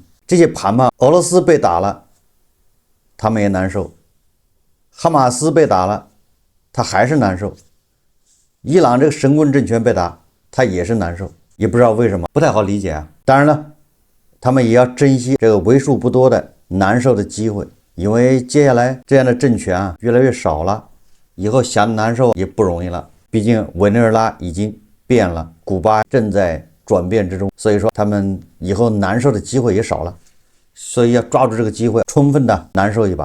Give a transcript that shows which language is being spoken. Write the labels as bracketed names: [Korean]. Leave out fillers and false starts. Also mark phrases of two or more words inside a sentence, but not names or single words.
[Chinese] 這些盤們，俄羅斯被打了，他們也難受；哈馬斯被打了，他還是難受。伊朗這個神棍政權被打，他也是難受，也不知道為什麼，不太好理解啊。當然了，他們也要珍惜這個為數不多的難受的機會，因為接下來這樣的政權越來越少了，以後想難受也不容易了。畢竟委內瑞拉已經變了，古巴正在轉變之中，所以說他們以後難受的機會也少了，所以要抓住這個機會，充分的難受一把。